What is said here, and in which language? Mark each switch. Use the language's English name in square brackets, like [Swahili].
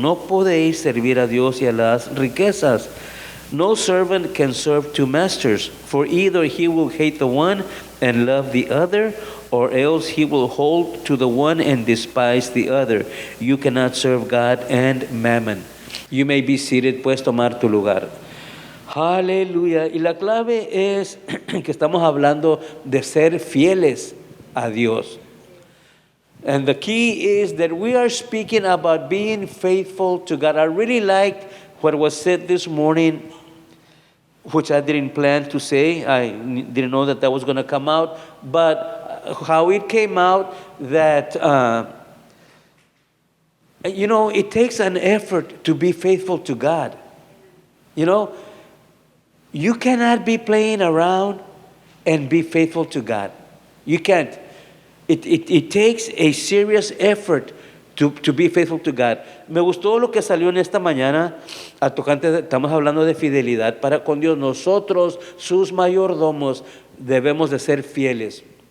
[Spanish] No podéis servir a Dios y a las riquezas. [English] No servant can serve two masters, for either he will hate the one and love the other, or else he will hold to the one and despise the other. You cannot serve God and mammon. You may be seated, [Spanish] puedes tomar tu lugar. Aleluya. Y la clave es que estamos hablando de ser fieles a Dios. [English] And the key is that we are speaking about being faithful to God. I really liked what was said this morning, which I didn't plan to say. I didn't know that was going to come out. But how it came out that, it takes an effort to be faithful to God. You cannot be playing around and be faithful to God. You can't. It takes a serious effort to be faithful to God. [Spanish] Me gustó lo que salió en esta mañana a tocante, estamos hablando de fidelidad para con Dios. Nosotros, sus mayordomos, debemos de ser fieles.